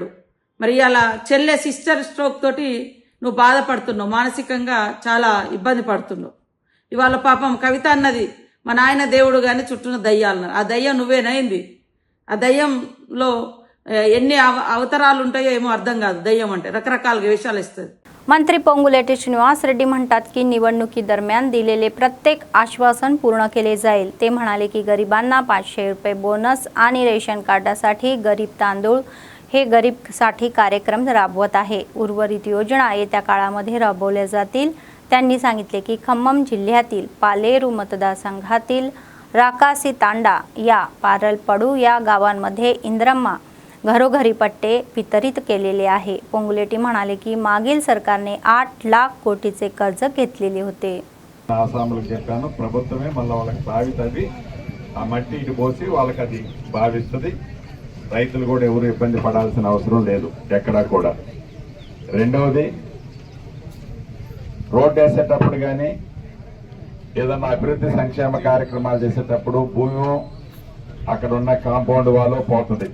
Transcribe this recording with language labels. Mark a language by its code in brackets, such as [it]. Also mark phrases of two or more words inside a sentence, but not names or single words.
[te] మరి అలా చెల్లె [en] sister stroke [te] తోటి నువ్వు బాధపడుతున్నావు, మానసికంగా చాలా ఇబ్బంది పడుతున్నావు। ఇవాళ పాపం కవిత అన్నది మా నాయన దేవుడు కానీ చుట్టూన దయ్యాలన్నారు, ఆ దయ్యం నువ్వేనైంది। ఆ దయ్యంలో ఎన్ని అవతారాలు ఉంటాయో ఏమో అర్థం కాదు। దయ్యం అంటే రకరకాల వేషాలు ఇస్తుంది। [mr] मंत्री पोंगुलेटी श्रीनिवास रेड्डी म्हणतात की निवडणुकीदरम्यान दिलेले प्रत्येक आश्वासन पूर्ण केले जाईल। ते म्हणाले की गरिबांना 500 रुपये बोनस आणि रेशन कार्डासाठी गरीब तांदूळ हे गरीबसाठी कार्यक्रम राबवत आहे। उर्वरित योजना येत्या काळामध्ये राबवल्या जातील। त्यांनी सांगितले की खम्मम जिल्ह्यातील पालेरू मतदारसंघातील राकासी तांडा या पारलपडू या गावांमध्ये इंद्रम्मा घरोघरी पट्टे वितरित केलेले आहे। पोंगुलेटी म्हणाले की मागील सरकारने 8 लाख कोटीचे कर्ज घेतलेले होते। [te] ఆసాములకు చెప్పాను, ప్రభుత్వమే మళ్ళీ వాళ్ళకి బావితది ఆ మట్టి ఇటు పోసి వాళ్ళకి అది భావిస్తుంది। రైతులు కూడా ఎవరు ఇబ్బంది పడాల్సిన అవసరం లేదు ఎక్కడా కూడా। రెండవది రోడ్డు వేసేటప్పుడు కానీ ఏదన్నా అభివృద్ధి సంక్షేమ కార్యక్రమాలు చేసేటప్పుడు భూమి అక్కడ ఉన్న [en] compound wall [te] పోతుంది।